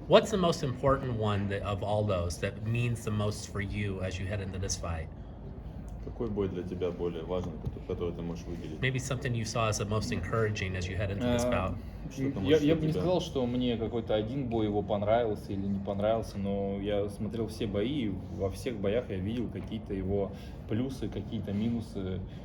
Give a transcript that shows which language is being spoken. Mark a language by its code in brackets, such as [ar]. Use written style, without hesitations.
[en] What's the most important one of all those that means the most for you as you head into this fight? [ru] Какой бой для тебя более важный, который ты можешь выделить? [en] Maybe something you saw as the most encouraging as you head into this bout. [ru] Я бы не сказал, что мне какой-то один бой его понравился или не понравился, но я смотрел все бои, и во всех боях я видел какие-то его плюсы, какие-то минусы.